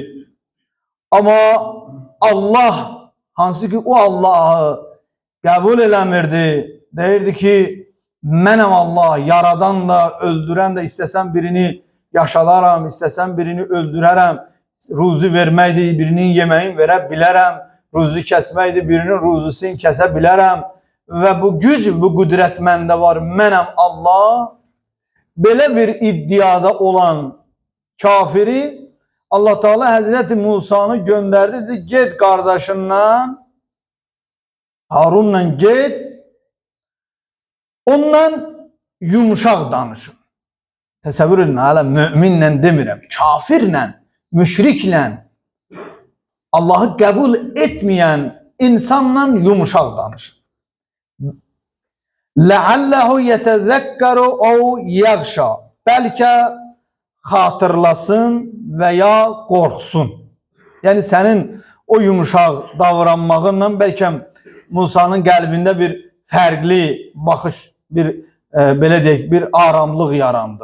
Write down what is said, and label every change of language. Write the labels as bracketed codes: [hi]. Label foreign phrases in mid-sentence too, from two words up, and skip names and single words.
[az] Amma Allah, hansı ki o Allahı qəbul eləmirdi, deyirdi ki, mənəm Allah, yaradan da, öldürən də, istəsən birini yaşadaram, istəsən birini öldürərəm, ruzi verməkdir, birinin yeməyin verə bilərəm, ruzi kəsməkdir, birinin ruzisini kəsə bilərəm və bu güc, bu qüdrət məndə var, mənəm Allah. Belə bir iddiada olan kafiri Allah Teala Hazreti Musa'nı gönderdi. Dedi, get kardeşinle Harun'la get. Ondan yumuşaq danışın. Təsəvvür edin, hala müminlə demirəm, kafirlə, müşriklə, Allahı qəbul etməyən insanla yumuşaq danışın. [ar] لَعَلَّهُ يَتَذَكَّرُ اَوْ يَغْشَى [az] Bəlkə xatırlasın və ya qorxsun. Yəni sənin o yumuşaq davranmağınla bəlkə Musa'nın qəlbində bir fərqli baxış, bir belə deyək, bir aramlıq yarandı.